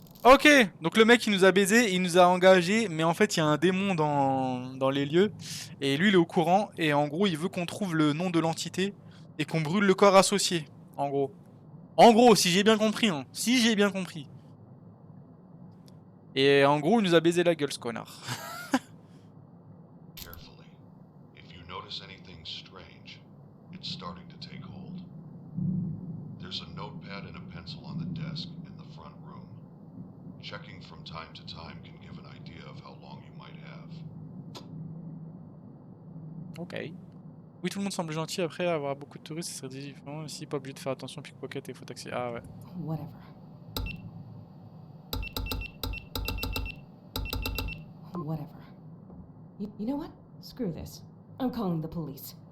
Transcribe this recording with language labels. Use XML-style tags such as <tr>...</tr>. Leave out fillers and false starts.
<fr>Ok, donc le mec il nous a baisé, il nous a engagé, mais en fait il y a un démon dans les lieux, et lui il est au courant, et en gros il veut qu'on trouve le nom de l'entité, et qu'on brûle le corps associé, en gros. En gros, si j'ai bien compris, hein, si j'ai bien compris. Et en gros il nous a baisé la gueule ce connard.</fr> <en>Carefully. If you notice anything strange, it's starting to take hold. There's a notepad and a pencil on the desk in the front room. Checking from time to time can give an idea of how long you might have. Ok.</en> <fr>Oui, tout le monde semble gentil après avoir beaucoup de touristes, ce serait différent. Ici, pas obligé de faire attention, pickpocket et faux taxi. Ah ouais.</fr> <en>Whatever. Whatever. You know what? Screw this. I'm calling the police.</en>